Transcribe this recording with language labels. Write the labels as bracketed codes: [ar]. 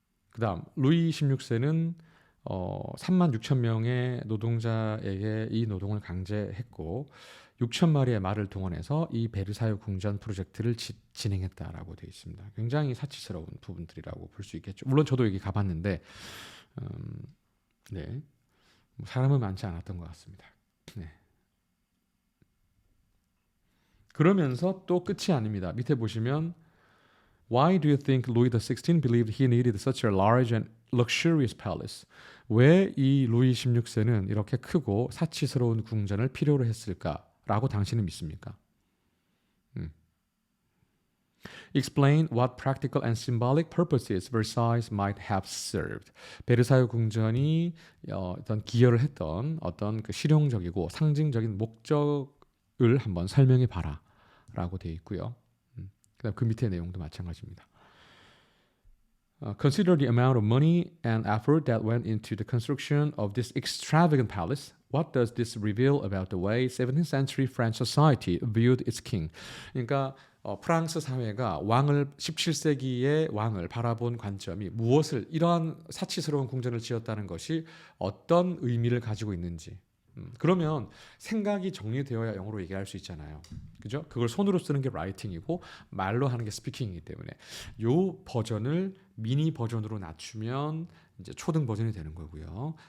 [ko] 그다음 루이 16세는 3만 6천 명의 노동자에게 이 노동을 강제했고 6천 마리의 말을 동원해서 이 베르사유 궁전 프로젝트를 진행했다라고 되어 있습니다. 굉장히 사치스러운 부분들이라고 볼 수 있겠죠. 물론 저도 여기 가봤는데 네, 사람은 많지 않았던 것 같습니다. 네. 그러면서 또 끝이 아닙니다. 밑에 보시면 [en] Why do you think Louis XVI believed he needed such a large and luxurious palace? [ko] 왜 이 루이 16세는 이렇게 크고 사치스러운 궁전을 필요로 했을까라고 당신은 믿습니까? [en] Explain what practical and symbolic purposes Versailles might have served. [ko] 베르사유 궁전이 어떤 기여를 했던 어떤 그 실용적이고 상징적인 목적을 한번 설명해 봐라라고 되어 있고요. 그다음 그 밑에 내용도 마찬가지입니다. [en] Consider the amount of money and effort that went into the construction of this extravagant palace. What does this reveal about the way 17th century French society viewed its king? [ko] 그러니까 프랑스 사회가 왕을 17세기의 왕을 바라본 관점이 무엇을 이러한 사치스러운 궁전을 지었다는 것이 어떤 의미를 가지고 있는지. 그러면 생각이 정리되어야 영어로 얘기할 수 있잖아요. 그죠? 그걸 손으로 쓰는 게 라이팅이고 말로 하는 게 스피킹이기 때문에 요 버전을 미니 버전으로 낮추면 이제 초등 버전이 되는 거고요.